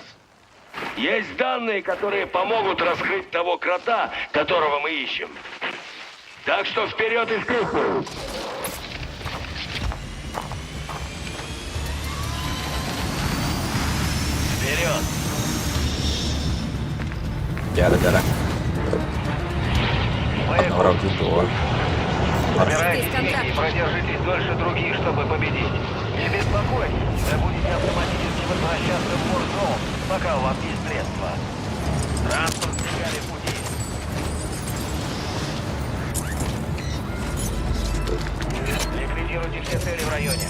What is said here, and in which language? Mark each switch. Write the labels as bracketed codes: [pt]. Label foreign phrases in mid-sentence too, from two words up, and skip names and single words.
[ru] Есть данные, которые помогут раскрыть того крота, которого мы ищем. Так что вперед и вперед. Вперед! [id] Jara. Orang gitu. [ru] Собирайтесь вместе и продержитесь дольше других, чтобы победить. Не беспокойтесь, вы будете автоматически возвращаться в Warzone, пока у вас есть средства. Транспорт сбегали в пути. Ликвидируйте все цели в районе.